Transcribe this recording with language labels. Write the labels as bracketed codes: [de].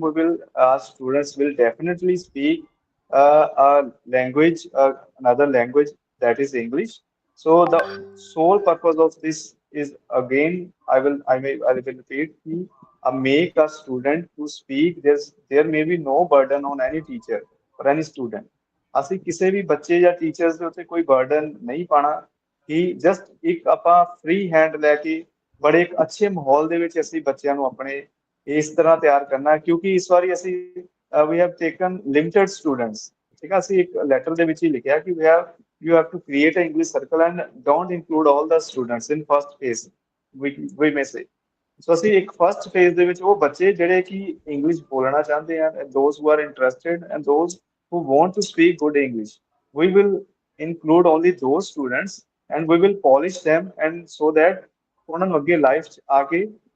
[en] We will, our students will definitely speak a language, another language, that is English. So the sole purpose of this is again, I will repeat, make a student to speak. There may be no burden on any teacher or any student. [pa] ਅਸੀਂ ਕਿਸੇ ਵੀ ਬੱਚੇ ਜਾਂ teachers ਦੇ ਉੱਤੇ ਕੋਈ burden ਨਹੀਂ ਪਾਣਾ ਕਿ ਜਸਟ ਇੱਕ ਆਪਾਂ ਫ੍ਰੀ ਹੈਂਡ ਲੈ ਕੇ ਬੜੇ ਇੱਕ ਅੱਛੇ ਮਾਹੌਲ ਦੇ ਵਿੱਚ ਅਸੀਂ ਬੱਚਿਆਂ ਨੂੰ ਆਪਣੇ ਇਸ ਤਰ੍ਹਾਂ ਤਿਆਰ ਕਰਨਾ ਕਿਉਂਕਿ ਇਸ ਵਾਰੀ ਅਸੀਂ [en] we have taken limited students. [pa] ਠੀਕ ਆ ਅਸੀਂ ਇੱਕ ਲੈਟਰ ਦੇ ਵਿੱਚ ਹੀ ਲਿਖਿਆ ਕਿ [en] you have to create an English circle and don't include all the students in first phase, we may say. [pa] ਸੋ ਅਸੀਂ ਇੱਕ ਫਸਟ ਫੇਜ਼ ਦੇ ਵਿੱਚ ਉਹ ਬੱਚੇ ਜਿਹੜੇ ਕਿ ਇੰਗਲਿਸ਼ ਬੋਲਣਾ ਚਾਹੁੰਦੇ ਹਨ, [en] and those who are interested and those who want to speak good English, we will include only those students and we will polish them, and so that [pa] ਉਹਨਾਂ ਨੂੰ ਅੱਗੇ ਲਾਈਫ 'ਚ ਆ ਕੇ